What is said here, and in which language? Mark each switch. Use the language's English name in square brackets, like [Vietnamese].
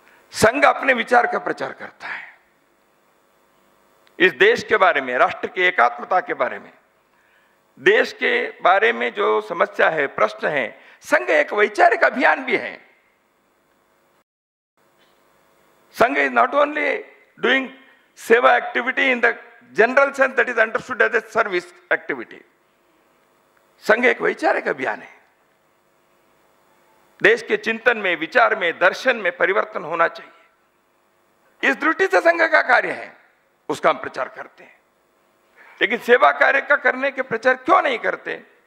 [Hindi] संघ अपने विचार का प्रचार करता है. इस देश के बारे में, राष्ट्र की एकात्मता के बारे में, देश के बारे में जो समस्या है, प्रश्न है, संघ एक वैचारिक अभियान भी है. [English] Sangh is not only doing seva activity in the general sense that is understood as a service activity. [Hindi] संघ एक वैचारिक अभियान है. देश के चिंतन में, विचार में, दर्शन में परिवर्तन होना चाहिए. इस दृष्टि से संघ का कार्य है, उसका हम प्रचार करते हैं. लेकिन सेवा कार्य का करने के प्रचार क्यों नहीं करते?